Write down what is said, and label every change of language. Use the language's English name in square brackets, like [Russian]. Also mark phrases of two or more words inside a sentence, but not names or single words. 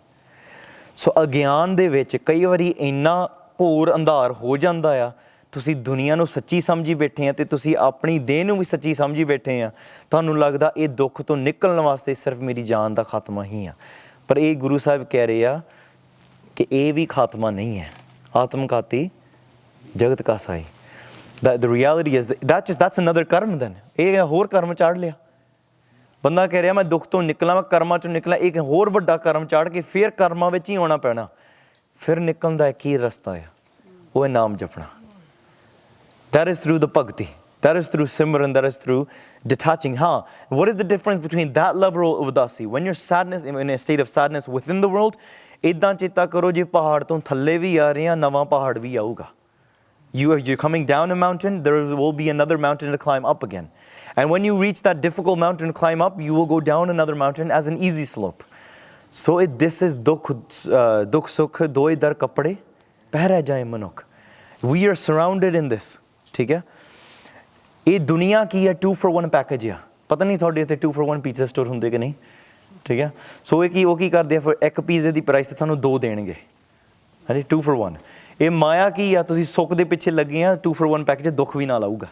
[Punjabi] ਸੋ ਅਗਿਆਨ ਦੇ ਵਿੱਚ ਕਈ ਵਾਰੀ ਇੰਨਾ ਘੋਰ ਅੰਧਾਰ ਹੋ ਜਾਂਦਾ ਆ, ਤੁਸੀਂ ਦੁਨੀਆ ਨੂੰ ਸੱਚੀ ਸਮਝੀ ਬੈਠੇ ਆ ਅਤੇ ਤੁਸੀਂ ਆਪਣੀ ਦੇਹ ਨੂੰ ਵੀ ਸੱਚੀ ਸਮਝੀ ਬੈਠੇ ਆ। ਤੁਹਾਨੂੰ ਲੱਗਦਾ ਇਹ ਦੁੱਖ ਤੋਂ ਨਿਕਲਣ ਵਾਸਤੇ ਸਿਰਫ ਮੇਰੀ ਜਾਨ ਦਾ ਖਾਤਮਾ ਹੀ ਆ, ਪਰ ਇਹ ਗੁਰੂ ਸਾਹਿਬ ਕਹਿ ਰਹੇ ਆ ਕਿ ਇਹ ਵੀ ਖਾਤਮਾ ਨਹੀਂ ਹੈ। ਆਤਮਘਾਤੀ ਜਗਤ ਕਾ ਸਾਈ। [English] The reality is that's another ਕਰਮ then। [Punjabi] ਇਹ ਹੋਰ ਕਰਮ ਚਾੜ ਲਿਆ। ਬੰਦਾ ਕਹਿ ਰਿਹਾ ਮੈਂ ਦੁੱਖ ਤੋਂ ਨਿਕਲਾਂ, ਮੈਂ ਕਰਮਾਂ 'ਚੋਂ ਨਿਕਲਾਂ, ਇੱਕ ਹੋਰ ਵੱਡਾ ਕਰਮ ਚਾੜ ਕੇ ਫਿਰ ਕਰਮਾਂ ਵਿੱਚ ਹੀ ਆਉਣਾ ਪੈਣਾ। ਫਿਰ ਨਿਕਲਣ ਦਾ ਇੱਕ ਹੀ ਰਸਤਾ ਆ, ਉਹ ਹੈ ਨਾਮ ਜਪਣਾ। [English] That is through the ਭਗਤੀ, that is through ਸਿਮਰਨ, that is through detaching। ਹਾਂ, what is the difference between that level of ਉਦਾਸੀ, when you're sadness in a state of sadness within the world, [Punjabi] ਇੱਦਾਂ ਚੇਤਾ ਕਰੋ ਜੇ ਪਹਾੜ ਤੋਂ ਥੱਲੇ ਵੀ ਆ ਰਹੇ ਆ, ਨਵਾਂ ਪਹਾੜ ਵੀ ਆਊਗਾ। [English] You're coming down a mountain, there will be another mountain to climb up again. And when you reach that difficult mountain to climb up, you will go down another mountain as an easy slope. So this is [Punjabi] ਦੁਖ ਸੁਖ ਦੋਇ ਦਰਿ ਕਪੜੇ ਪਹਿਰਹਿ ਜਾਇ ਮਨੁਖ। [English] We are surrounded in this, [Punjabi] ਠੀਕ ਹੈ। ਇਹ ਦੁਨੀਆ ਕੀ ਹੈ, [English] 2 for 1 package [Punjabi] ਆ। ਪਤਾ ਨਹੀਂ ਤੁਹਾਡੇ ਇੱਥੇ [English] 2 for 1 pizza store [Punjabi] ਹੁੰਦੇ ਕਿ ਨਹੀਂ, ਠੀਕ ਹੈ। ਸੋ ਉਹ ਕੀ ਕਰਦੇ ਆ, ਫਿਰ ਇੱਕ ਪੀਜ਼ੇ ਦੀ ਪ੍ਰਾਈਸ ਤੇ ਤੁਹਾਨੂੰ 2 ਦੇਣਗੇ, ਹਾਂਜੀ, 2 for 1। ਇਹ ਮਾਇਆ ਕੀ ਆ, ਤੁਸੀਂ ਸੁੱਖ ਦੇ ਪਿੱਛੇ ਲੱਗੇ ਆ, [English] 2 for 1 package, [Punjabi] ਦੁੱਖ ਵੀ ਨਾਲ ਆਊਗਾ।